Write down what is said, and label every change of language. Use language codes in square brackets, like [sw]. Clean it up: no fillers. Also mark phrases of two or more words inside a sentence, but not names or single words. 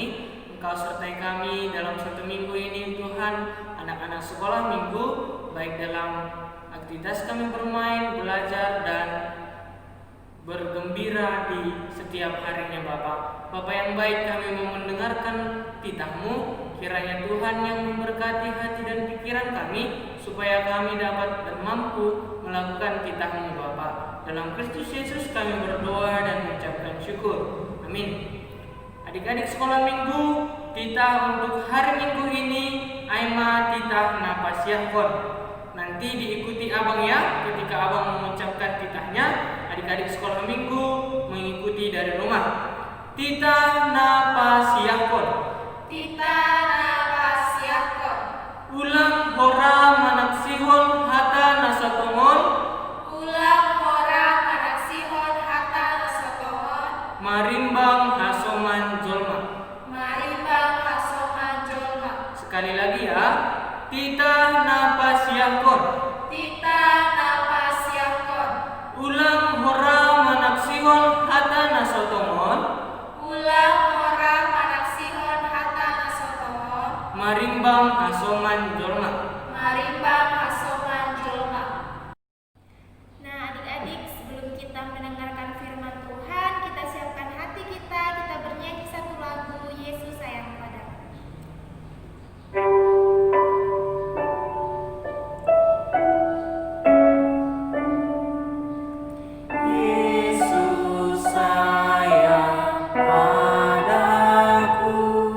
[id] Engkau sertai kami dalam satu minggu ini Tuhan, anak-anak sekolah minggu, baik dalam aktivitas kami bermain, belajar, dan bergembira di setiap harinya Bapak. Bapak yang baik, kami mau mendengarkan titah-Mu. Kiranya Tuhan yang memberkati hati dan pikiran kami, supaya kami dapat dan mampu melakukan titah-Mu Bapa. Dalam Kristus Yesus kami berdoa dan mengucapkan syukur. Amin. Adik-adik sekolah minggu, titah untuk hari minggu ini [bts] Aima titah Napasiahkon. [id] Nanti diikuti abang ya, ketika abang mengucapkan titahnya, adik-adik sekolah minggu mengikuti dari rumah. [bts] Titah Napasiahkon. Titah Napasiahkon. Ulang hora manaksihon hata nasatongon. Ulang hora manaksihon hata nasatongon. Marimbang hasoman jolma. Marimbang hasoman jolma. [id] Sekali lagi ya. [bts] Titah Napasiahkon. Titah Napasiahkon. Ulang hora manaksihon hata nasatongon. Ulang hora manaksihon hata nasatongon. Marimbang hasoman jolma. Marimbang hasoman jolma. [id] Nah, adik-adik, sebelum kita mendengarkan firman Tuhan, kita siapkan hati kita bernyanyi satu lagu, Yesus sayang padaku. Yesus sayang padaku.